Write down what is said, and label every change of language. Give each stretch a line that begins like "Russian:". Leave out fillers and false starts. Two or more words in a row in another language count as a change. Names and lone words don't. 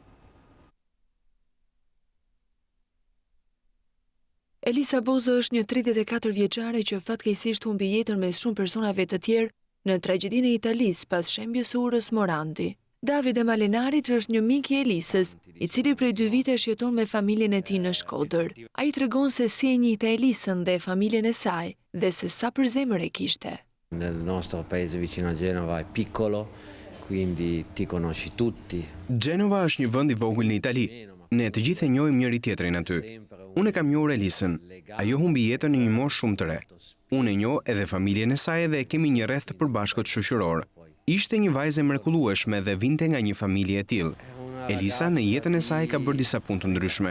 Albanian: Elisa Bozo është një 34 vjeçare që fatkeqësisht humbi jetën me shumë personave të tjerë në tragjedinë e Italisë pas shembjes së urës Morandi. Davide Malenari që është një mik i Elisës, i cili prej 2 vitesh jeton me familjen e tij në Shkodër. Ai tregon se si e njihte Elisën dhe familjen e saj dhe se sa për zemër e kishte.
Italian: Nel nostro paese vicino a Genova è piccolo, quindi ti conosci tutti.
Albanian: Genova është një vend i vogël në Itali. Ne të gjithë e njohim njëri tjetrin aty. Unë e kam njohur Elisën. Ajo humbi jetën në një moshë shumë të re. Unë e njoh edhe familjen e saj dhe kemi një rreth të përbashkët shoqëror. Ishte një vajzë mrekullueshme dhe vinte nga një familje e tillë. Elisa në jetën e saj ka bërë disa punë të ndryshme.